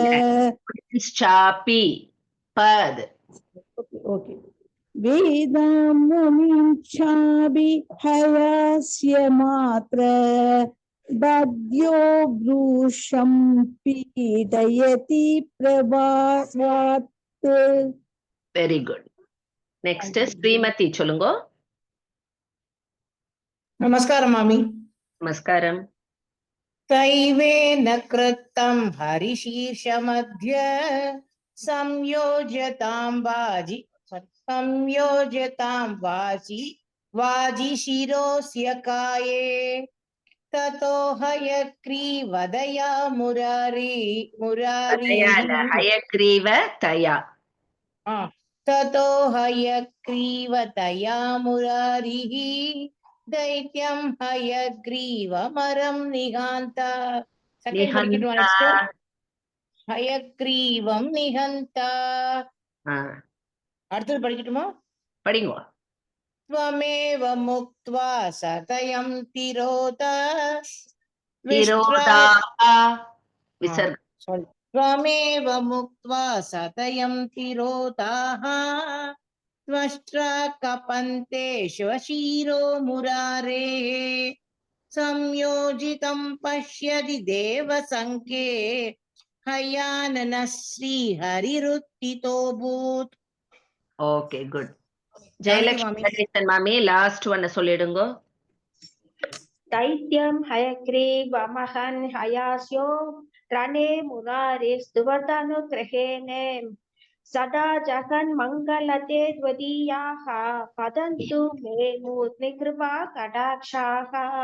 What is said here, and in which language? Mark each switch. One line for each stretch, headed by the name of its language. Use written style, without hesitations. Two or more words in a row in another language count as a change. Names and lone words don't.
Sanskrit: पद. ओके वेदामुनिञ्चापि हयस्य मात्र बद्यो ब्रूषं पीडयति प्रभावात्.
English: very good.
Tamil: நெக்ஸ்ட் ஸ்ரீமதி சொல்லுங்க. நமஸ்காரம் மாமி. நமஸ்காரம்.
Sanskrit: दैवेन कृतं हरिशीर्षमध्य संयोजतां वाजि शिरोस्य काये ततो हयग्रीवदया ततो हयग्रीवतया मुरारिः दैत्यं हयग्रीवमरं निहान्ता. हयग्रीवं निहन्ता.
Tamil: அடுத்தது படிக்கட்டுமா? படிங்க.
Sanskrit: त्वमेव मुक्त्वा सतयं त्वमेव मुक्त्वा सतयं तिरोताः त्वष्ट्रा कपन्तेषु शिरो मुरारेः संयोजितं पश्यति देवसङ्के हयाननः श्रीहरिरुत्थितोऽभूत्.
English: okay good.
Tamil: ஜெயலட்சுமி மாமி லாஸ்ட் ஒன்னு சொல்லிடுங்க.
Sanskrit: दैत्यं हयग्रीवमहं हयास्यो रणे मुरारेस्तुवदनुग्रहेण सदा जगन् मङ्गलते त्वदीयाः पतन्तु मे मूर्तिकृपा कटाक्षाः.